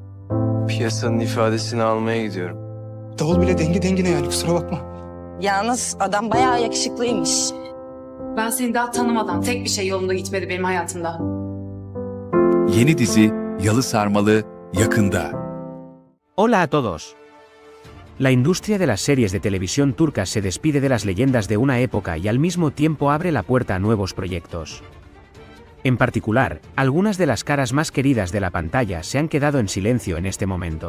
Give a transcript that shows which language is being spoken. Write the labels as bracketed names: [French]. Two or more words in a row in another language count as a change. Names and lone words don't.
[Turkish] Piyasanın ifadesini almaya gidiyorum. Davul bile dengi dengine yani, kusura bakma. Yalnız adam bayağı yakışıklıymış. Ben seni daha tanımadan tek bir şey yolunda gitmedi benim hayatımda. Yeni dizi Yalı Sarmalı yakında. [Spanish] Hola a todos. La industria de las series de televisión turcas se despide de las leyendas de una época y al mismo tiempo abre la puerta a nuevos proyectos. En particular, algunas de las caras más queridas de la pantalla se han quedado en silencio en este momento.